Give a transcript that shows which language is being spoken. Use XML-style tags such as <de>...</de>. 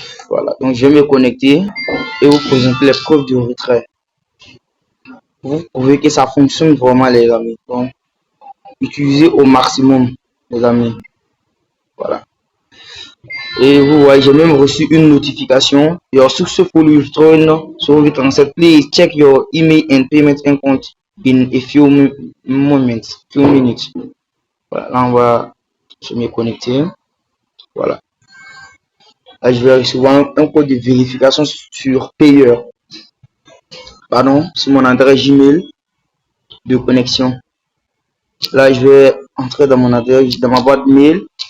<fr>Voilà, donc je vais me connecter et vous présenter les preuves du retrait. Vous pouvez que ça fonctionne vraiment, les amis. Donc, utilisez au maximum, les amis. Voilà. Et vous voyez, j'ai même reçu une notification.</fr> <en>Your successful withdrawal, so we can say, please check your email and payment account in a few moments, few minutes.</en> <fr>Voilà, là on va se me connecter. Voilà. Là, je vais recevoir un code de vérification sur payeur. Pardon, sur mon adresse Gmail de connexion. Là, je vais entrer dans mon adresse, dans ma boîte mail.</fr>